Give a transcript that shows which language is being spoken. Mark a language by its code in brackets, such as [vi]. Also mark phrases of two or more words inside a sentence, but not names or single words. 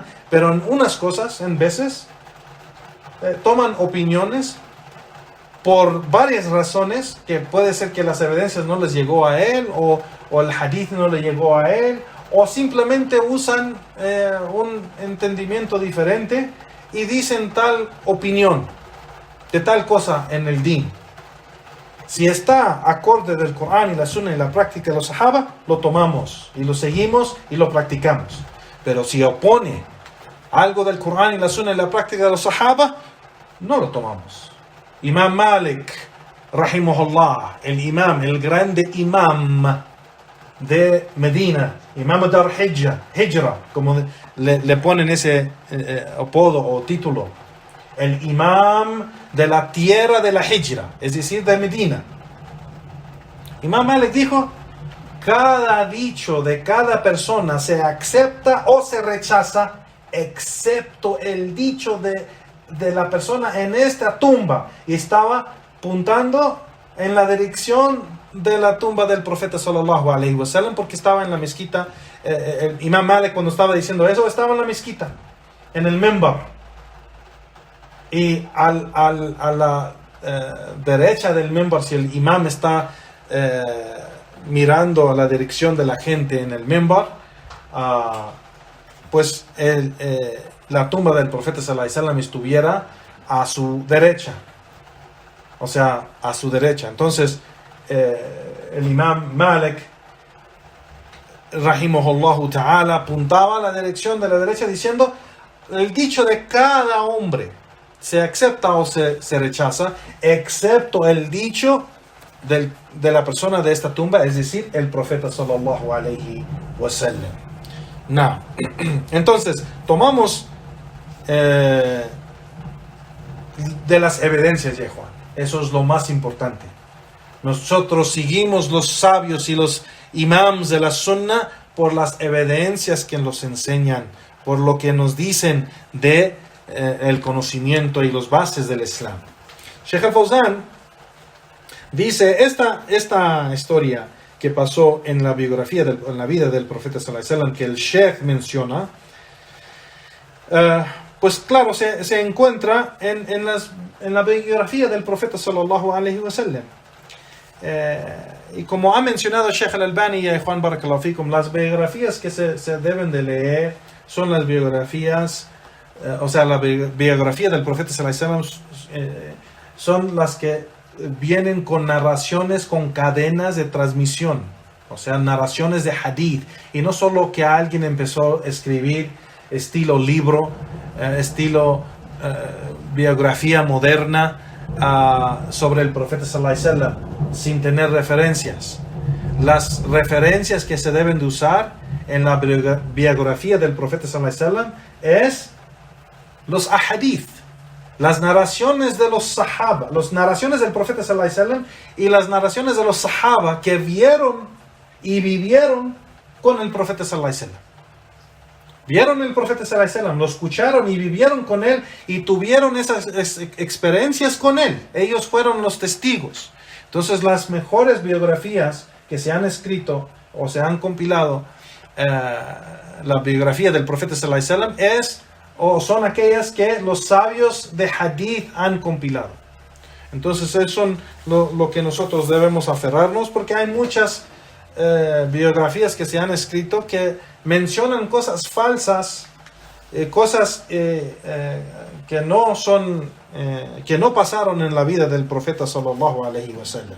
[es] Pero en unas cosas, en veces, toman opiniones por varias razones, que puede ser que las evidencias no les llegó a él, o el hadith no le llegó a él, o simplemente usan un entendimiento diferente y dicen tal opinión de tal cosa en el din. Si está acorde del Corán y la Sunnah y la práctica de los Sahaba, lo tomamos y lo seguimos y lo practicamos. Pero si opone algo del Corán y la Sunnah y la práctica de los Sahaba, no lo tomamos. Imam Malik, rahimahullah, el grande imam de Medina, [ar] إمام دار هجرة, [es] como le ponen ese apodo o título, el imam de la tierra de la Hijra, es decir, de Medina. Imam Malik dijo: cada dicho de cada persona se acepta o se rechaza, excepto el dicho de la persona en esta tumba. Y estaba apuntando en la dirección de la tumba del profeta [ar] صلى الله عليه وسلم, [es] porque estaba en la mezquita. El Imam Malik, cuando estaba diciendo eso, estaba en la mezquita, en el mimbar, y a la derecha del mimbar, si el imam está mirando a la dirección de la gente en el mimbar, pues la tumba del profeta [ar] صلى الله عليه وسلم [es] estuviera a su derecha, o sea, a su derecha. Entonces el imam Malik [ar] رحمه الله تعالى [es] apuntaba a la dirección de la derecha diciendo: el dicho de cada hombre se acepta o se rechaza, excepto el dicho de la persona de esta tumba, es decir, el profeta [ar] صلى الله عليه وسلم. [es] Entonces tomamos de las evidencias, ya Juan. Eso es lo más importante. Nosotros seguimos los sabios y los imams de la Sunnah por las evidencias que nos enseñan, por lo que nos dicen de el conocimiento y los bases del Islam. Sheikh al-Fawzan dice esta historia que pasó en la biografía, en la vida del profeta [ar] صلى الله عليه وسلم, [es] que el Sheikh menciona, pues claro, se encuentra en la biografía del profeta [ar] صلى الله عليه وسلم. [es] Y como ha mencionado Sheikh al-Albani y Juan [ar] بارك الله فيكم, [es] las biografías que se deben de leer son las biografías, o sea, la biografía del profeta [ar] صلى الله عليه وسلم [es] son las que vienen con narraciones con cadenas de transmisión, o sea, narraciones de hadith, y no solo que alguien empezó a escribir estilo libro, estilo biografía moderna sobre el profeta [ar] صلى الله عليه وسلم, [es] sin tener referencias. Las referencias que se deben de usar en la biografía del profeta [ar] صلى الله عليه وسلم [es] es los ahadith, las narraciones de los sahaba, las narraciones del profeta [ar] صلى الله عليه وسلم [es] y las narraciones de los sahaba que vieron y vivieron con el profeta [ar] صلى الله عليه وسلم. [es] Vieron el profeta [ar] صلى الله عليه وسلم, [es] lo escucharon y vivieron con él y tuvieron esas experiencias con él. Ellos fueron los testigos. Entonces las mejores biografías que se han escrito o se han compilado, la biografía del profeta [ar] صلى الله عليه وسلم [es] son aquellas que los sabios de hadith han compilado. Entonces eso son lo que nosotros debemos aferrarnos, porque hay muchas biografías que se han escrito que mencionan cosas falsas, cosas que no son, que no pasaron en la vida del profeta [ar] صلى الله عليه وسلم.